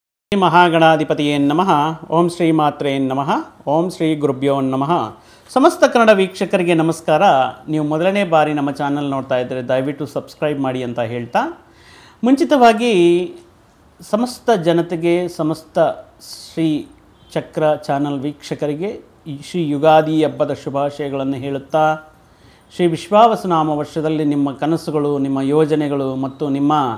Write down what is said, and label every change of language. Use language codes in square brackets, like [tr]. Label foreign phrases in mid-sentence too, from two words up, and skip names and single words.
[sa] ಶ್ರೀ ಮಹಾಗಣಾಧಿಪತಿಯೇ ನಮಃ. ಓಂ ಶ್ರೀ ಮಾತ್ರೇ ನಮಃ. ಓಂ ಶ್ರೀ ಗುರುಭ್ಯೋ ನಮಃ. [kn] ಸಮಸ್ತ ಕನ್ನಡ ವೀಕ್ಷಕರಿಗೆ ನಮಸ್ಕಾರ. ನೀವು ಮೊದಲನೇ ಬಾರಿ ನಮ್ಮ ಚಾನಲ್ ನೋಡ್ತಾ ಇದ್ದರೆ ದಯವಿಟ್ಟು ಸಬ್ಸ್ಕ್ರೈಬ್ ಮಾಡಿ ಅಂತ ಹೇಳ್ತಾ, ಮುಂಚಿತವಾಗಿ ಸಮಸ್ತ ಜನತೆಗೆ, ಸಮಸ್ತ ಶ್ರೀ ಚಕ್ರ ಚಾನಲ್ ವೀಕ್ಷಕರಿಗೆ ಶ್ರೀ ಯುಗಾದಿ ಹಬ್ಬದ ಶುಭಾಶಯಗಳನ್ನು ಹೇಳುತ್ತಾ, ಶ್ರೀ ವಿಶ್ವಾವಸುನಾಮ ವರ್ಷದಲ್ಲಿ ನಿಮ್ಮ ಕನಸುಗಳು, ನಿಮ್ಮ ಯೋಜನೆಗಳು ಮತ್ತು ನಿಮ್ಮ